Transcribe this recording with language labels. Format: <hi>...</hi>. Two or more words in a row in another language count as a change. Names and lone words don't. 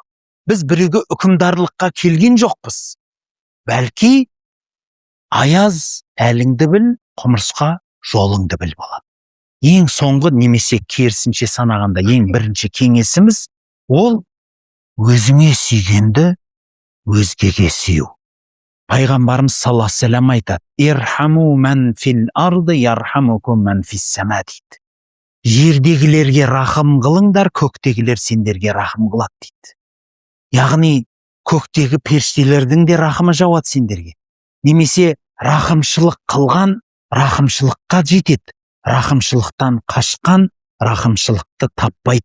<kk>Біз біреуге үкімдарлыққа келген жоқпыз. Бәлки, аяз әліңді біл, құмырсқа жолыңды біл болады. Ең соңғы немесе керісінше санағанда ең бірінші кеңесіміз ол өзіңе сүйгенді өзгеге сүю.</kk> <ar>Пайғамбарымыз صلى الله عليه وسلم айтады: "ارحموا من في الأرض يرحمكم من في السماء" дейді.</ar> <kk>Жердегілерге рахым қылыңдар, көктегілер сендерге рахым қылады дейді. Яғни көктегі періштелердің де рахымы жауады сендерге. Немесе рахымшылық қылған рақымшылыққа жетеді. Рақымшылықтан қашқан рақымшылықты таппайды.</kk>